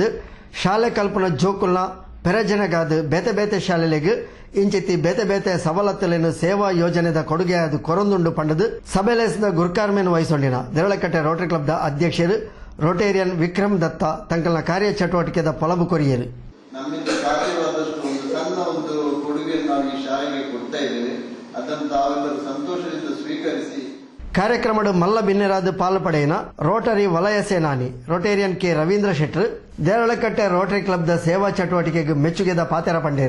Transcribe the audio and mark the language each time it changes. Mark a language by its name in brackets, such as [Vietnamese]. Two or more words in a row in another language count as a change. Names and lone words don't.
[Tulu] ಶಾಲೆ ಕಲ್ಪನ ಜೋಕುಲ್ನ ಪೆರಜನಗಾದ ಬೇತೆ ಬೇತೆ ಶಾಲೆಗೆ ಇಂಚಿತಿ ಬೇತೆ ಬೇತೆ ಸವಲತ್ತುಲೇನು ಸೇವಾ ಯೋಜನೆದ ಕೊಡುಗೆಯಾದ ಕೊರೊಂದುಂಡು ಪಂಡದು ಸಭೆಲೆಸಿದ ಗುರ್ಕಾರ್ಮೆನ್ ವಹಿಸೊಂಡಿನ ದೇರಳಕಟ್ಟೆ ರೋಟರಿ ಕ್ಲಬ್ದ ಅಧ್ಯಕ್ಷರು ರೋಟೇರಿಯನ್ ವಿಕ್ರಮ್ ದತ್ತ ತಂಕಲ್ನ ಕಾರ್ಯ ಚಟುವಟಿಕೆದ ಪೊಲಬು ಕೊರಿಯರು. [Kannada] ನಮ್ಮಿಂದ ಸಾಧ್ಯವಾದಷ್ಟು ಒಂದು ಸಣ್ಣ ಒಂದು ಕೊಡುಗೆಯನ್ನು ನಾವು ಈ ಶಾಲೆಗೆ ಕೊಡ್ತಾ ಇದ್ದೇವೆ. ಅದನ್ನು ತಾವೆಲ್ಲರೂ ಸಂತೋಷದಿಂದ ಸ್ವೀಕರಿಸಿ. [Tulu] ಕಾರ್ಯಕ್ರಮದ ಮಲ್ಲ ಬಿನ್ನೆರಾದ ಪಾಲ್ಪಡೆಯಿನ ರೋಟರಿ ವಲಯ ಸೇನಾನಿ ರೋಟೇರಿಯನ್ ಕೆ ರವೀಂದ್ರ ಶೆಟ್ರು ದೇರಳಕಟ್ಟೆ ರೋಟರಿ ಕ್ಲಬ್ದ ಸೇವಾ ಚಟುವಟಿಕೆಗೆ ಮೆಚ್ಚುಗೆದ ಪಾತೆರ ಪಂಡೇರು.